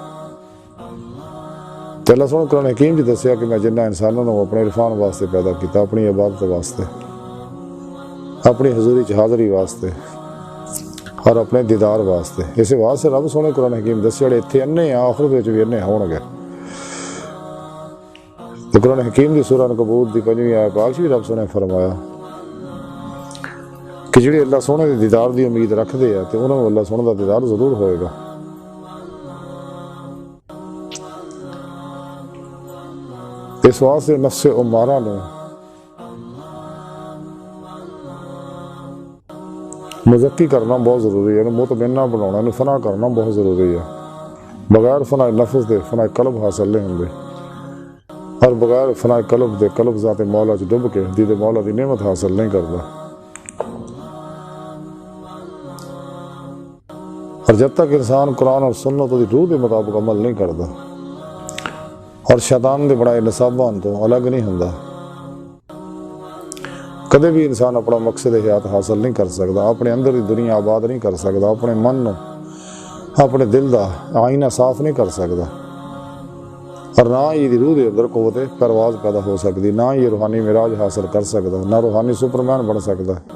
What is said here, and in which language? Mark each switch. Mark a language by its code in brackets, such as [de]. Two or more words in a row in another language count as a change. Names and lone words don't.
[pa] تو اللہ سونے قرآن حکیم جی دسیا کہ میں جنہ انسانوں نے اپنے عرفان واسطے پیدا کیتا، اپنی عبادت واسطے، اپنی حضوری چ حاضری واسطے اور اپنے دیدار واسطے۔ اس واسطے رب سونے قرآن حکیم دسیا اتنے انے ہیں آخرت وچ بھی انے ہون گے۔ تو قرآن حکیم دی سورہ عنکبوت دی 5ویں آیت پاک بھی رب سونے فرمایا کہ جڑے اللہ سونے دے دیدار دی امید رکھدے ہیں تو انہاں نوں اللہ سونے دا دیدار ضرور ہوئے گا۔ اس واسطے نفس امارہ نے مزکی کرنا بہت ضروری ہے، مطمئنہ بنانا، فنا کرنا بہت ضروری ہے۔ بغیر فنا نفس دے فنا قلب حاصل نہیں ہوندے، اور بغیر فنا قلب دے قلب ذات مولا چ ڈب کے دید مولا دی نعمت حاصل نہیں کرتا۔ اور جب تک انسان قرآن اور سنت دی روح دے مطابق عمل نہیں کرتا اور شیطان دے بنائے نصابوں تو الگ نہیں ہوندا، کدے بھی انسان اپنا مقصد حیات حاصل نہیں کر سکتا، اپنے اندر دی دنیا آباد نہیں کر سکتا، اپنے من نو اپنے دل دا آئینہ صاف نہیں کر سکتا، اور نہ ہی روح دے اندر قوت پرواز پیدا ہو سکتی، نہ یہ روحانی معراج حاصل کر سکتا، نہ روحانی سپرمین بن سکتا۔